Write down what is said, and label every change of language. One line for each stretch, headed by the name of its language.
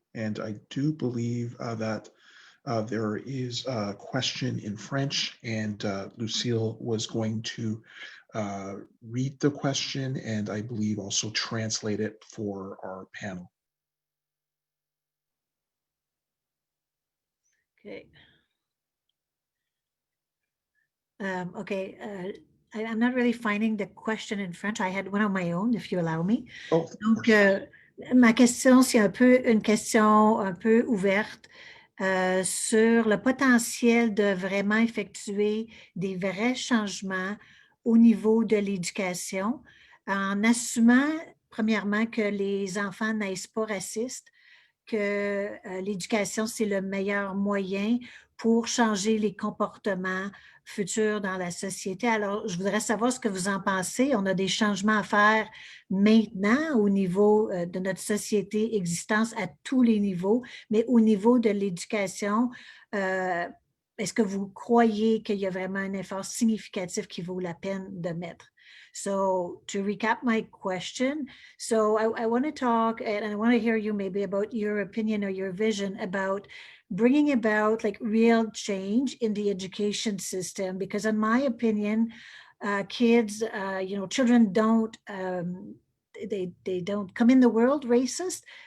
English: And I do believe that there is a question in French, and Lucille was going to read the question and I believe also translate it for our panel. Okay. Okay. I'm not really finding the question in French. I had one on my own, if you allow me. Oh,
French: donc, ma question, c'est une question un peu ouverte sur le potentiel de vraiment effectuer des vrais changements au niveau de l'éducation, en assumant, premièrement, que les enfants naissent pas racistes, que l'éducation, c'est le meilleur moyen pour changer les comportements futurs dans la société. Alors, je voudrais savoir ce que vous en pensez. On a des changements à faire maintenant au niveau de notre société existence à tous les niveaux, mais au niveau de l'éducation, est-ce que vous croyez qu'il y a vraiment un effort significatif qui vaut la peine de mettre?
English: So to recap my question, so I want to talk and I want to hear you maybe about your opinion or your vision about bringing about like real change in the education system, because in my opinion, kids, children don't, they don't come in the world racist.